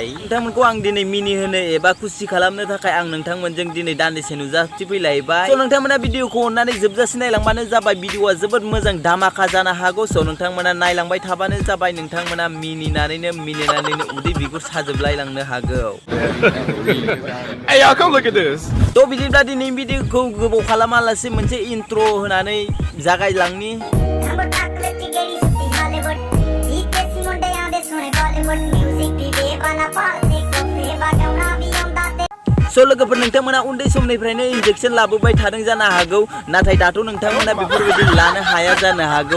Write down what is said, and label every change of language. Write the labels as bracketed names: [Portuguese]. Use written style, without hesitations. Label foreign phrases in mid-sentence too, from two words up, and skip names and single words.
[Bodo] नोंथांमोनखौ आं दिनै मिनि होनो एबा खुसि खालामनो थाखाय आं नोंथांमोनजों दिनै दान्दिसे नुजाथिफैलायबाय। स' नोंथांमोना भिडिअखौ अननानै जोबजासे नायलांबानो जाबाय। भिडिअआ जोबोद मोजां धामाका जानो हागौ। स' नोंथांमोना नायलांबाय थाबानो जाबाय। नोंथांमोना मिनिनानैनो उदै बिगुर साजोबलायलांनो हागौ। [English] Hey y'all, come look at this. [Bodo] थ' बिदिब्ला दिनै भिडिअखौ गोबाव खालामालासे मोनसे इन्ट्र होनानै जागायलांनि। स' लोगोफोर नोंथांमोना उन्दै समनिफ्रायनो इन्जेक्सन लाबोबाय थादों जानो हागौ, नाथाय दाथ' नोंथांमोना बेफोरबायदि लानो हाया जानो हागौ।